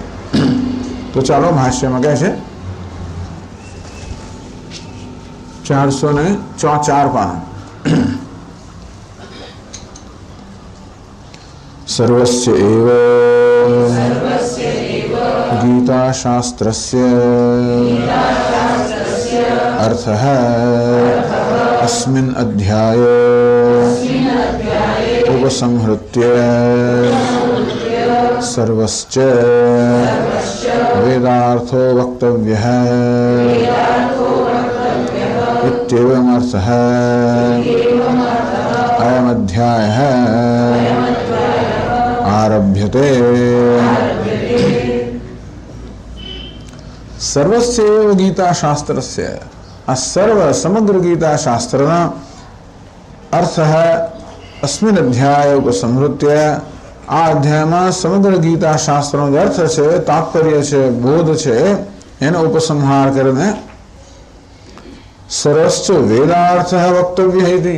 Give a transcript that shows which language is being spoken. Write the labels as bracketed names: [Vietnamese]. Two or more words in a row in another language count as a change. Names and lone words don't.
[Gujarati] તો ચાલો ભાષ્યમાં કહે છે 404 પાના. [Sanskrit] सर्वस्य एव गीता शास्त्रस्य अर्थः अस्मिन् अध्याये उपसंहृत्य सर्वश्च वेदार्थो वक्तव्यः इत्येवमर्थः अयमध्यायः आरभ्यते. सर्वस्य एव गीता शास्त्रस्य. [Gujarati] આ સર્વ સમગ્ર ગીતા શાસ્ત્રના અર્થ [Sanskrit] अस्मिन् अध्याय उपसंहृत्य. [Gujarati] આ અધ્યાયમાં સમગ્ર ગીતા શાસ્ત્રનો જે અર્થ છે, તાત્પર્ય છે, બોધ છે, એનો ઉપસંહાર કરીને સરસ વેદાર્થ વક્તવ્ય હતી.